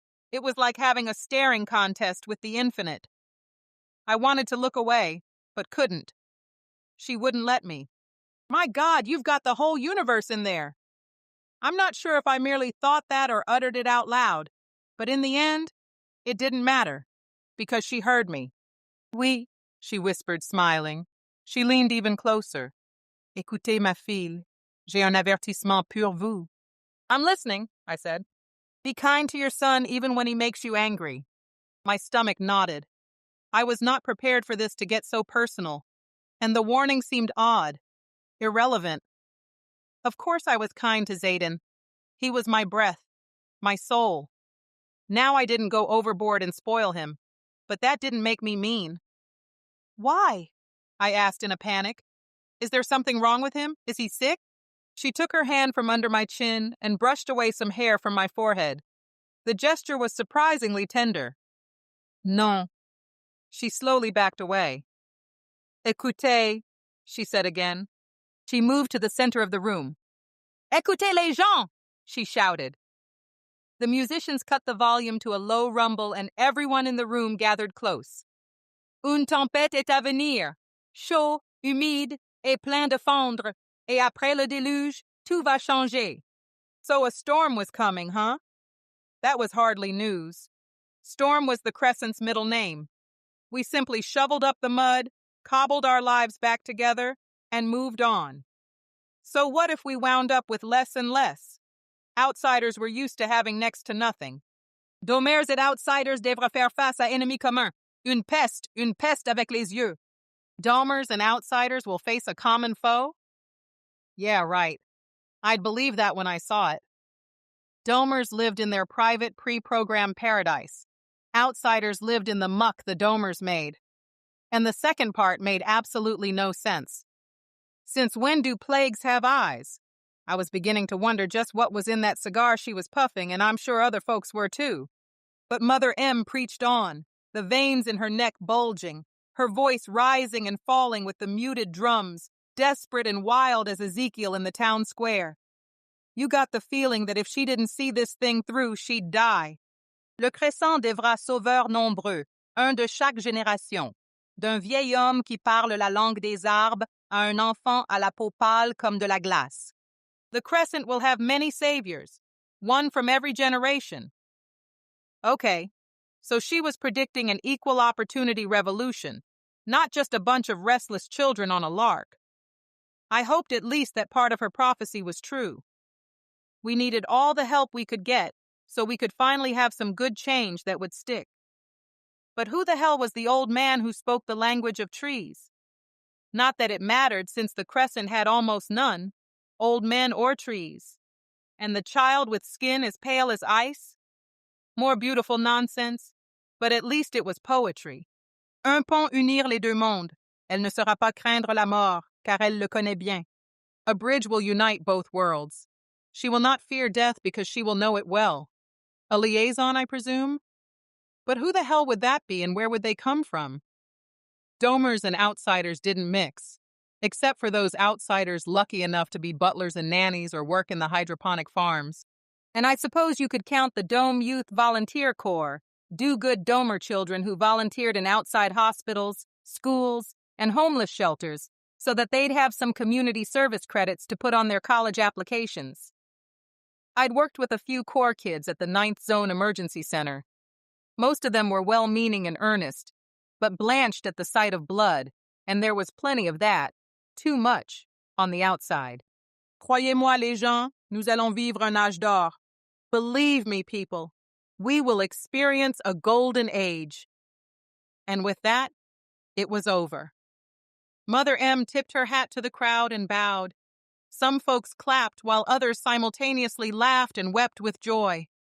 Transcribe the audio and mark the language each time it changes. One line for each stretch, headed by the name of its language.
English: It was like having a staring contest with the infinite. I wanted to look away, but couldn't. She wouldn't let me. My God, you've got the whole universe in there. I'm not sure if I merely thought that or uttered it out loud, but in the end, it didn't matter, because she heard me.
French: Oui,
English: she whispered, smiling. She leaned even closer.
French: Écoutez, ma fille, j'ai un avertissement pour vous.
English: I'm listening, I said. Be kind to your son even when he makes you angry. My stomach knotted. I was not prepared for this to get so personal, and the warning seemed odd, irrelevant. Of course I was kind to Zayden. He was my breath, my soul. Now I didn't go overboard and spoil him, but that didn't make me mean. Why? I asked in a panic. Is there something wrong with him? Is he sick? She took her hand from under my chin and brushed away some hair from my forehead. The gesture was surprisingly tender.
French: Non.
English: She slowly backed away.
French: Écoutez,
English: she said again. She moved to the center of the room.
French: Écoutez les gens,
English: she shouted. The musicians cut the volume to a low rumble and everyone in the room gathered close.
French: Une tempête est à venir, chaud, humide et plein de fondre, et après le déluge, tout va changer.
English: So a storm was coming, huh? That was hardly news. Storm was the Crescent's middle name. We simply shoveled up the mud, cobbled our lives back together, and moved on. So what if we wound up with less and less? Outsiders were used to having next to nothing.
French: Domers et outsiders devraient faire face à ennemi commun. Une peste avec les yeux.
English: Domers and outsiders will face a common foe? Yeah, right. I'd believe that when I saw it. Domers lived in their private, pre-programmed paradise. Outsiders lived in the muck the Domers made. And the second part made absolutely no sense. Since when do plagues have eyes? I was beginning to wonder just what was in that cigar she was puffing, and I'm sure other folks were too. But Mother M preached on, the veins in her neck bulging, her voice rising and falling with the muted drums, desperate and wild as Ezekiel in the town square. You got the feeling that if she didn't see this thing through, she'd die.
French: Le Crescent devra sauveur nombreux, un de chaque génération. D'un vieil homme qui parle la langue des arbres à un enfant à la peau pâle comme de la glace.
English: The Crescent will have many saviors, one from every generation. Okay, so she was predicting an equal opportunity revolution, not just a bunch of restless children on a lark. I hoped at least that part of her prophecy was true. We needed all the help we could get so we could finally have some good change that would stick. But who the hell was the old man who spoke the language of trees? Not that it mattered, since the Crescent had almost none, old men or trees. And the child with skin as pale as ice? More beautiful nonsense, but at least it was poetry.
French: Un pont unir les deux mondes. Elle ne sera pas craindre la mort, car elle le connaît bien.
English: A bridge will unite both worlds. She will not fear death because she will know it well. A liaison, I presume? But who the hell would that be, and where would they come from? Domers and outsiders didn't mix, except for those outsiders lucky enough to be butlers and nannies or work in the hydroponic farms. And I suppose you could count the Dome Youth Volunteer Corps, do-good Domer children who volunteered in outside hospitals, schools, and homeless shelters so that they'd have some community service credits to put on their college applications. I'd worked with a few Corps kids at the 9th Zone Emergency Center. Most of them were well-meaning and earnest, but blanched at the sight of blood, and there was plenty of that, too much, on the outside.
French: Croyez-moi les gens, nous allons vivre un âge d'or.
English: Believe me, people, we will experience a golden age. And with that, it was over. Mother M tipped her hat to the crowd and bowed. Some folks clapped while others simultaneously laughed and wept with joy.